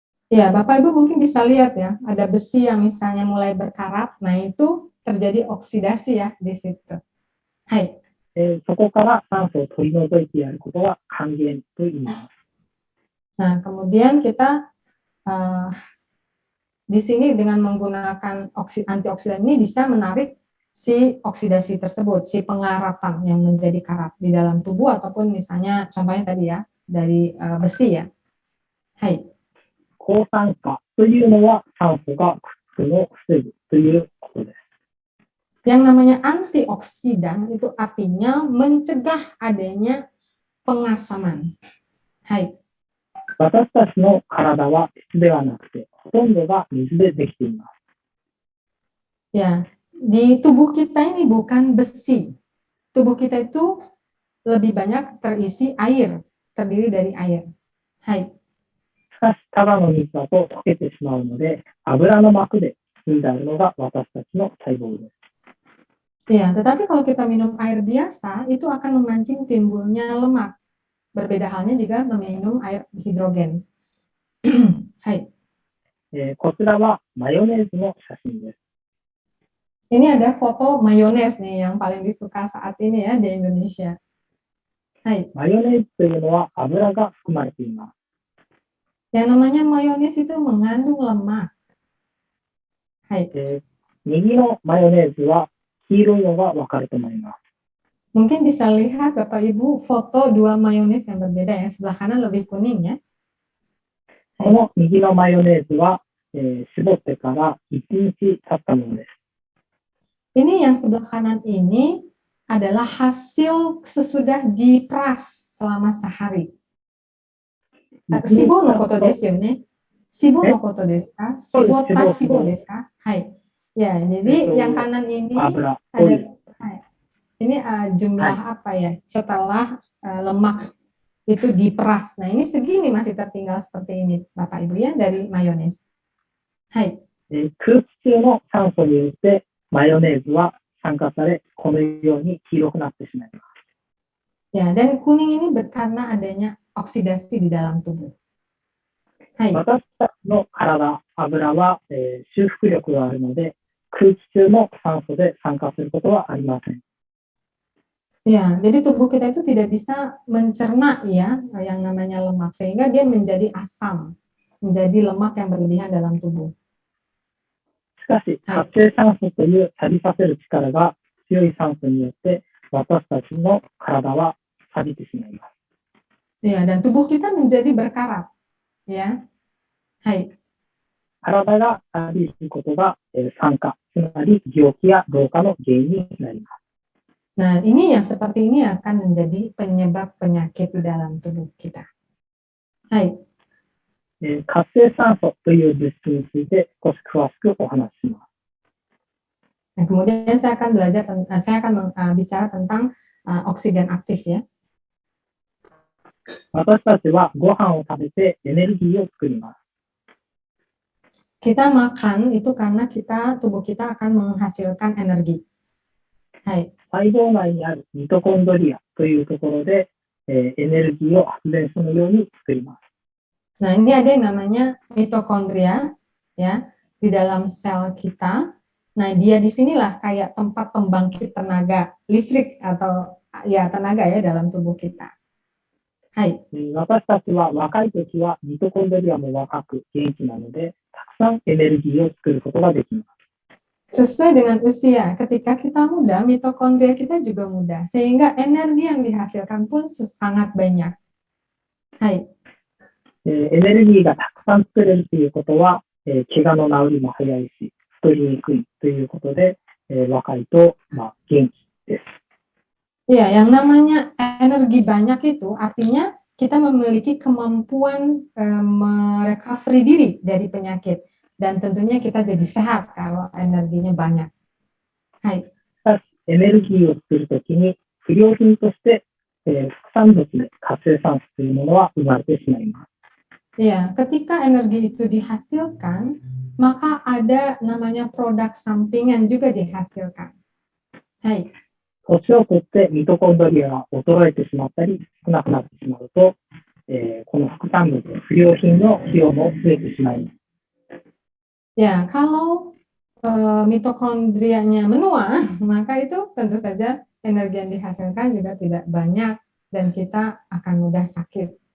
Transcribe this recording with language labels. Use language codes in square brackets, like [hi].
[id] Ya, Bapak Ibu mungkin bisa lihat ya, ada besi yang misalnya mulai berkarat, nah itu terjadi oksidasi ya di situ. [ja] Hai. そこから酸素を取り除いてやることは還元と言います。 [id] Nah, kemudian kita di sini dengan menggunakan antioksidan ini bisa menarik si oksidasi tersebut, si pengaratan yang menjadi karat di dalam tubuh ataupun misalnya contohnya tadi ya dari besi ya. Hai. [ja] 抗酸化というのは酸素がくっつくのを防ぐということです。 [id] Yang namanya antioksidan itu artinya mencegah adanya pengasaman. [ja] Hai. 私たちの体は質ではなくて、ほとんどが水でできています。 [id] Ya, di tubuh kita ini bukan besi. Tubuh kita itu lebih banyak terisi air, terdiri dari air. Hai. [ja] しかし、ただの水だと溶けてしまうので、油の膜で包んであるのが私たちの細胞です。 [id] Ya, tetapi kalau kita minum air biasa, itu akan memancing timbulnya lemak. Berbeda halnya jika meminum air hidrogen. [ja] Hai. こちらはマヨネーズの写真です。 [id] Ini ada foto mayones nih yang paling disuka saat ini ya di Indonesia. Hai. [ja] マヨネーズというのは油が含まれています。 [id] Yang namanya mayones itu mengandung lemak. [ja] Hai. 右のマヨネーズは黄色いのがわかると思います。 [id] Mungkin bisa lihat Bapak Ibu foto dua mayones yang berbeda, yang sebelah kanan lebih kuning ya. [ja] この右のマヨネーズは、絞ってから1日経ったものです。 [id] Ini yang sebelah kanan ini adalah hasil sesudah diperas selama sehari. [ja] 脂肪のことですよね。脂肪のことですか？脂肪た脂肪ですか？Hai. [id] Ya, jadi yang kanan ini ada, ini jumlah apa ya? Setelah lemak itu diperas. Nah, ini segini masih tertinggal seperti ini, Bapak Ibu ya, dari mayones. Hai. [ja] 空気中の酸素によってマヨネーズは酸化され、このように黄色くなってしまいます。 [id] Ya, dan kuning ini karena adanya oksidasi di dalam tubuh. Hai. [ja] 私たちの体、油は、修復力があるので、空気中の酸素で酸化することはありません。 [id] Ya, jadi tubuh kita itu tidak bisa mencerna ya yang namanya lemak sehingga dia menjadi asam, menjadi lemak yang berlebihan dalam tubuh. [ja] しかし、活性酸素という錆びさせる力が強い酸素によって私たちの体は錆びてしまいます。 [id] Ya, dan tubuh kita menjadi berkarat. Ya. Hai. [ja] 体が錆びることが、酸化、つまり病気や老化の原因になります。 [id] Nah, ini yang seperti ini akan menjadi penyebab penyakit di dalam tubuh kita. Hai. [ja] 活性酸素という物質について少し詳しくお話しします。 [id] Nah, kemudian saya akan bicara tentang oksigen aktif ya. [ja] 私たちはご飯を食べてエネルギーを作ります。 [id] Kita makan itu karena tubuh kita akan menghasilkan energi. Hai. [ja] 細胞内にあるミトコンドリアというところで、エネルギーを発電するように作ります。 [id] Nah, ini ada yang namanya mitokondria ya di dalam sel kita. Nah, dia di sinilah kayak tempat pembangkit tenaga listrik atau ya tenaga ya dalam tubuh kita. [ja] Hai. 私たちは若い時はミトコンドリアも若く元気なので、たくさんエネルギーを作ることができます。 [id] Sesuai dengan usia, ketika kita muda, mitokondria kita juga muda, sehingga energi yang dihasilkan pun sangat banyak. [ja] Hai. エネルギーがたくさん作れるということは、怪我の治りも早いし、太りにくいということで、若いと、元気です。 [id] Ya, yang namanya energi banyak itu artinya kita memiliki kemampuan merecovery diri dari penyakit. Dan tentunya kita jadi sehat kalau energinya banyak. [ja] Hai. エネルギーを作るときに不良品として、副産物で活性酸素というものは生まれてしまいます。 [id] Ya, ketika energi itu dihasilkan, maka ada namanya produk sampingan juga dihasilkan. Hai. [ja] 年を取ってミトコンドリアが衰えてしまったり少なくなってしまうと、この副産物、不良品の費用も増えてしまいます。 [id] Ya, kalau mitokondrianya menua, maka itu tentu saja energi yang dihasilkan juga tidak banyak dan kita akan mudah sakit.